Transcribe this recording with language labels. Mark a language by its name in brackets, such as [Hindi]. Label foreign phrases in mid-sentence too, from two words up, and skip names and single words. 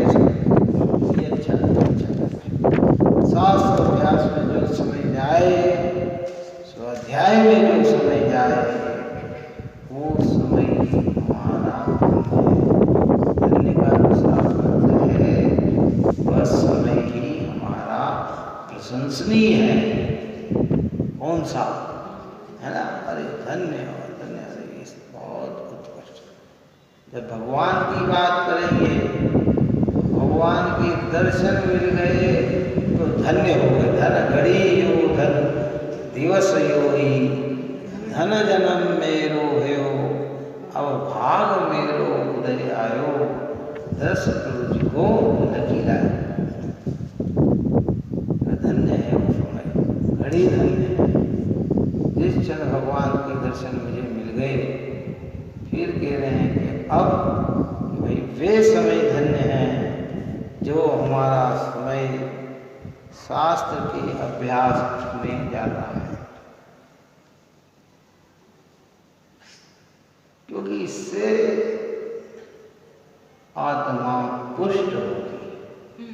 [Hindi] ये अच्छा शास्त्र अभ्यास में जो समय जाए, स्वाध्याय में जो समय जाए, वो हमारा धन्य का दूसरा अर्थ है वह समय ही हमारा प्रशंसनीय है। कौन सा है ना? अरे धन्य और धन्य, अरे बहुत उत्कृष्ट। जब भगवान की बात करेंगे, भगवान के दर्शन मिल गए तो धन्य हो गए। धन घड़ी यो धन दिवस योई, धन जन्म मेरो भयो, अब भाग मेरो उदय आयो, दस तुझ को लकी लाए। धन्य है वो समय, घड़ी धन्य है। जिस क्षण भगवान के दर्शन मुझे मिल गए, फिर कह रहे हैं कि अब भाई वे समय धन्य है जो हमारा समय शास्त्र के अभ्यास में जाता है, क्योंकि इससे आत्मा पुष्ट होती है।